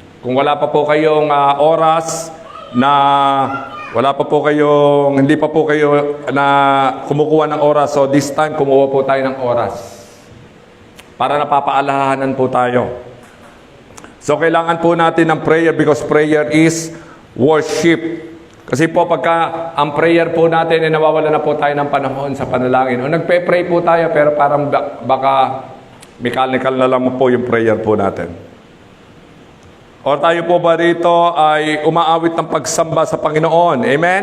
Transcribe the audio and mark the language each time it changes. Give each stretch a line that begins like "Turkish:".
Filipino: Kung wala pa po kayong oras na hindi pa po kayo na kumukuha ng oras.
English: So this time,
Filipino: kumuha po tayo ng oras. Para napapaalahanan po tayo. So kailangan po natin ng prayer
English: because prayer is worship.
Filipino: Kasi po pagka ang prayer po natin ay nawawala na po tayo ng panahon sa panalangin. O nagpe-pray po tayo pero parang baka mechanical na lang po yung prayer po natin. O tayo po ba rito ay umaawit ng pagsamba sa Panginoon? Amen?